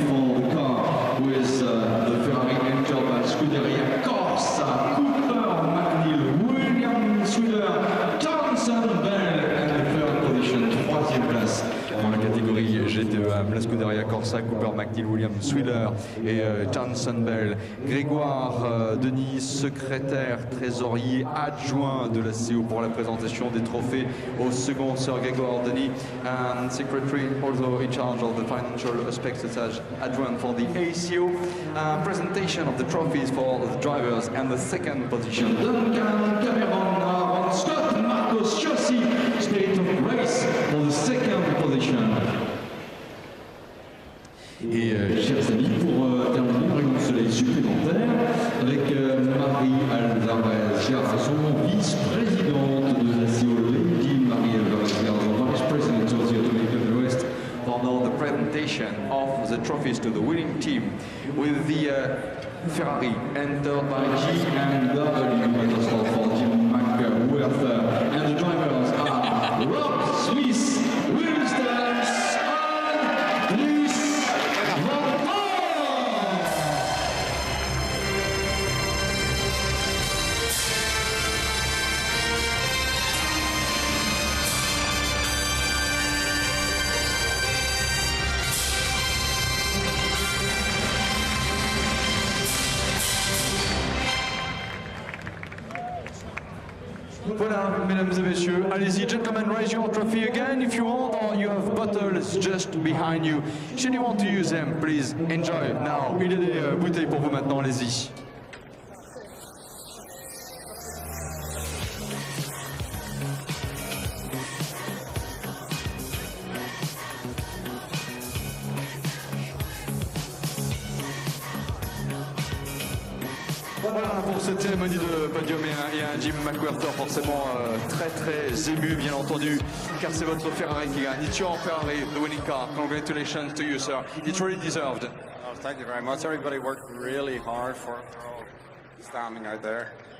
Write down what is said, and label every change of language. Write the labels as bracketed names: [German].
[English] for the car with the Ferrari Angel Scuderia Corsa, Cooper McNeil, William Swiller, Townsend Bell and the third position, [French] troisième place. Dans la catégorie GTE, la Scuderia Corsa, Cooper McNeil, William Swiller et Townsend Bell. Grégoire Denis, secrétaire trésorier adjoint de la CO pour la présentation des trophées au second. [English] Sir Grégoire Denis, and secretary also in charge of the financial aspects such as adjoint for the ACO. Presentation of the trophies for the drivers and the second position. Duncan Cameron, Aaron Scott, Marco Ciossi, Spirit of Race for the second position. [French] Et chers amis, pour terminer, un rayon de soleil supplémentaire avec Marie Alvarez-Garçon, vice-présidente de la CO, Lady Marie Alvarez-Garçon, [English] vice-president of the Automobile Club de l'Ouest. [French] Pendant [English] the presentation of off the trophies to the winning team with the Ferrari entered by BMW Motorsport for Jim McWhirter. And the drivers are Rob Swiss, Will Stamps, and Dries Van [French] Voilà, mesdames et messieurs, allez-y, [English] gentlemen, raise your trophy again if you want, or you have bottles just behind you. Should you want to use them, please enjoy. [French] Now, il y a des bouteilles pour vous maintenant, allez-y. Voilà pour cette cérémonie de podium et un Jim McWhirter forcément très ému bien entendu car c'est votre Ferrari qui gagne. [English] It's your Ferrari, the winning car. Congratulations to you, sir. It's really deserved. Oh, thank you very much. Everybody worked really hard for it. They're all standing out there.